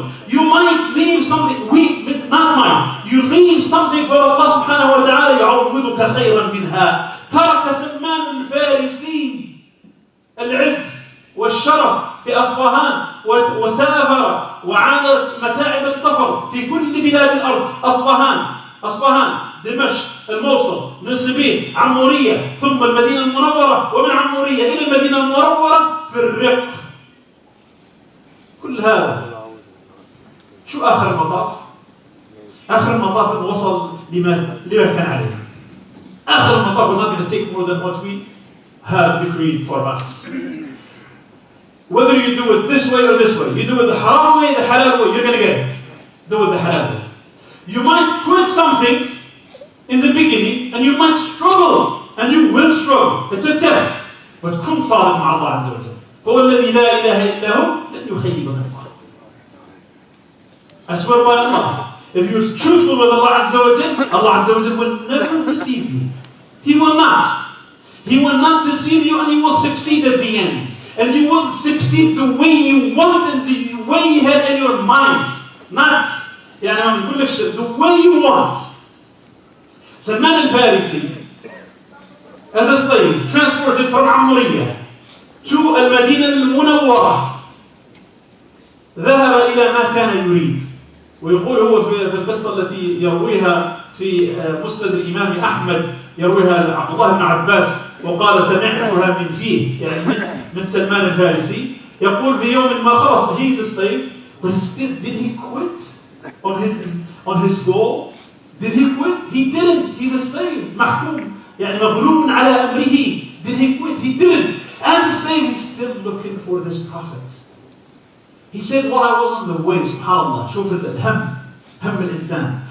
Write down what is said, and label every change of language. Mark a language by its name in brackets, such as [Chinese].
[English] You might leave something, not mine. You leave something for Allah subhanahu wa ta'ala, [Arabic] يعوضك خيرا منها. ترك سلمان الفارسي العز والشرف في أصفهان وسافر وعانى متاعب السفر في كل بلاد الأرض. أصفهان، دمشق، الموصل، نسبين، عمورية، ثم المدينة المنورة، ومن عمورية إلى المدينة المنورة في الرق. كل هذا شو آخر المطاف؟ آخر المطاف إنه وصل لما كان عليه. آخر المطاف, [English] we're not going to take more than what we have decreed for us. Whether you do it this way or this way, you do it the haram way, the halal way, you're going to get it. Do it the halal way. You might quit something in the beginning and you might struggle, and you will struggle. It's a test. But [Arabic] كن صادق مع الله عز وجل. فهو الذي لا إله إلا هو لن يخيبك الله. [English] I swear by Allah, if you're truthful with Allah Azza wa Jal will never deceive you. He will not. He will not deceive you, and you will succeed at the end. And you will succeed the way you want and the way you had in your mind. Not, the way you want. Salman al-Farisi, as a slave, transported from Amuriya to Al-Madinah al-Munawwara, [Arabic] ذهب إلى ما كان يريد. ويقول هو في القصة التي يرويها في مسند الإمام أحمد، يرويها عبد الله بن عباس وقال سمعتها من فيه، يعني من سلمان الفارسي، يقول في يوم ما خلص, [English] he is a slave, but still, did he quit on his goal? Did he quit? He didn't. He's a slave. [Arabic] محكوم, يعني مغلوب على أمره. [English] Did he quit? He didn't. As a slave, he's still looking for this prophet. He said, while I was on the way, subhanAllah, [Arabic] شوف الهم الإنسان.